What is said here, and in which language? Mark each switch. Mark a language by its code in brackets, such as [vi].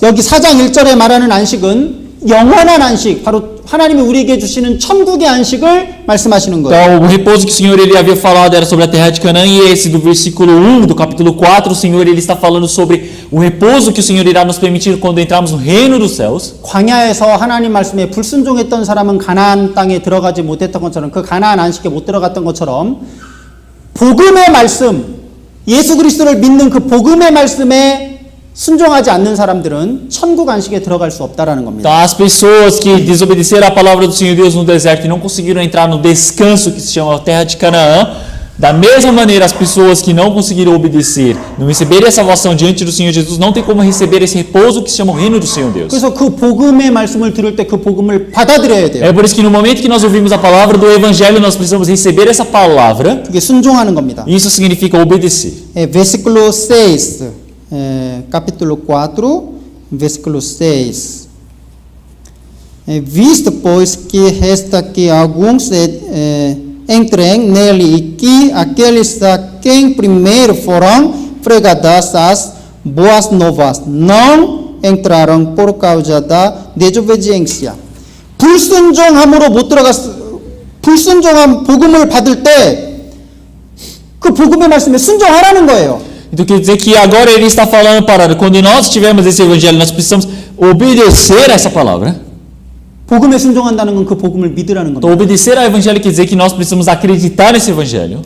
[ko] 여기 4장 1절에 말하는 안식은 영원한 안식, 바로 하나님이 우리에게 주시는 천국의 안식을 말씀하시는 거예요. [pt] Então, o repouso que o Senhor ele havia falado era sobre a terra de Canaã, e esse do versículo 1 do capítulo 4, o Senhor ele está falando sobre o repouso que o Senhor irá nos permitir quando entrarmos no reino dos céus. [ko] 광야에서 하나님 말씀에 불순종했던 사람은 가나안 땅에 들어가지 못했던 것처럼, 그 가나안 안식에 못 들어갔던 것처럼 복음의 말씀, 예수 그리스도를 믿는 그 복음의 말씀에 순종하지 않는 사람들은 천국 안식에 들어갈 수 없다라는 겁니다. [pt] Então, as pessoas que desobedeceram a palavra do Senhor Deus no deserto e não conseguiram entrar no descanso que se chama a terra de Canaã, da mesma maneira, as pessoas que não conseguiram obedecer, não receberem a salvação diante do Senhor Jesus, não tem como receber esse repouso que se chama o reino do Senhor Deus. [ko] 그래서 그 복음의 말씀을 들을 때 그 복음을 받아들여야 돼요. [pt] É por isso que no momento que nós ouvimos a palavra do Evangelho, nós precisamos receber essa palavra. [ko] 그게 순종하는 겁니다. [pt] Isso significa obedecer. Versículo 6, capítulo 4, versículo 6. Visto, pois, que resta que alguns entrem nele e que aqueles a quem primeiro foram pregadas as boas novas não entraram por causa da desobediência. [ko] 불순종함으로 못 불순종한 복음을 받을 때 그 복음의 말씀에 순종하라는 거예요. [pt] Então quer dizer que agora ele está falando para quando nós tivermos esse evangelho, nós precisamos obedecer a essa palavra. [ko] 복음에 순종한다는 건 그 복음을 믿으라는 [pt] Então, [ko] 겁니다. [pt] obedecer ao evangelho quer dizer que nós precisamos acreditar nesse evangelho.